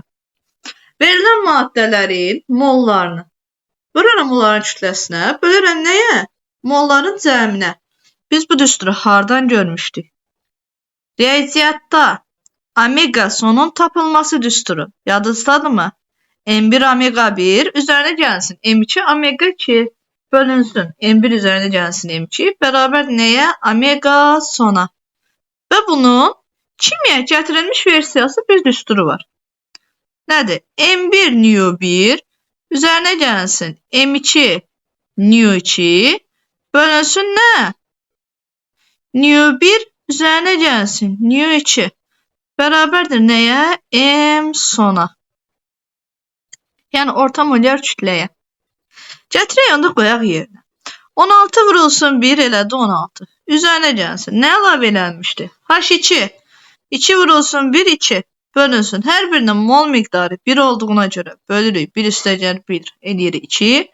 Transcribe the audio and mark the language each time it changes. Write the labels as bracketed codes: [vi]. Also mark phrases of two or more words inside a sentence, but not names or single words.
[az] Verilən maddələrin mollarını bölürəm onların kütləsinə, bölürəm nəyə? Molların cəminə. Biz bu düsturu hardan görmüşdük? Riyaziyyatda omega sonun tapılması düsturu. Yadınızdadırmı? [tr] M1 omega 1 üzerine gelsin M2 omega 2 bölünsün. M1 üzerine gelsin M2 beraber neye? Omega sona. Ve bunun kimya getirilmiş versiyası bir düsturu var. Nedir? M1 nu 1 üzerine gelsin M2 nu 2 bölünsün ne? Nu 1 üzerine gelsin nu 2 beraberdir neye? [az] M sona. Yani orta molar kütləyə. Gətirək onda qoyaq yerinə. 16 vurulsun 1 elədi 16. Üzərinə gəlsin. Nə əlavə edilmişdi? H2. 2 vurulsun 1 2. Bölünsün. Hər birinin mol miqdarı 1 olduğuna görə bölürük. 1 üstəgəl 1 eləyir 2.